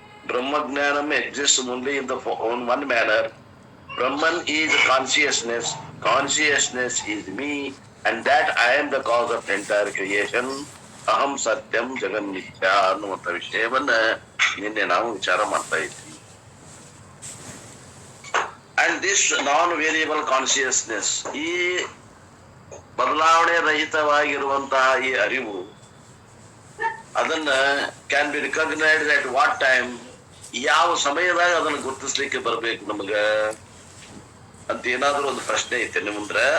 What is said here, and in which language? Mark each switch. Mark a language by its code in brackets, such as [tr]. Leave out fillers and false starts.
[en] ಬ್ರಹ್ಮಜ್ಞಾನಂ exist only in the one manner. Brahman is consciousness, consciousness is me, and that I am the cause of entire creation. [kn] ಅಹಂ ಸತ್ಯಂ ಜಗನ್ಮಿಥ್ಯ ಅನ್ನುವಂಥ ವಿಷಯವನ್ನ ನಿನ್ನೆ ನಾವು ವಿಚಾರ ಮಾಡ್ತಾ ಇದ್ವಿ. [en] And this non-variable consciousness, [kn] ಈ ಬದಲಾವಣೆ ರಹಿತವಾಗಿರುವಂತಹ ಈ ಅರಿವು, ಅದನ್ನ [en] can be recognised at what time, [kn] ಯಾವ ಸಮಯದಾಗ ಅದನ್ನು ಗುರುತಿಸ್ಲಿಕ್ಕೆ ಬರ್ಬೇಕು ನಮಗ ಅಂತ ಏನಾದ್ರೂ ಒಂದು ಪ್ರಶ್ನೆ ಐತೆ ನಿಮ್ಮ ಮುಂದ್ರೆ.